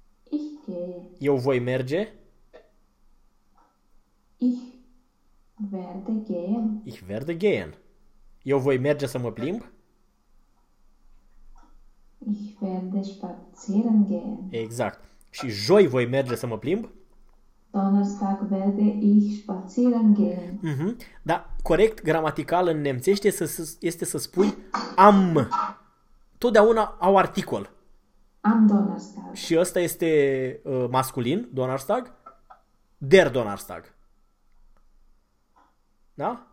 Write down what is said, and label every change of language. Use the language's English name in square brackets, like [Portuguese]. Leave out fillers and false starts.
[German] Ich gehe. [Romanian] Eu voi merge? [German] Ich werde gehen. [Romanian] Eu voi merge să mă plimb? [German] Ich werde spazieren gehen. [Romanian] Exact. Și joi voi merge să mă plimb? [German] Donnerstag werde ich spazieren gehen. Mhm. [Romanian] Da, corect gramatical în nemțește este să spui am. Totdeauna au articol. [German] Am Donnerstag. [Romanian] Și ăsta este masculin, Donnerstag. [German] Der Donnerstag. [Romanian] Da?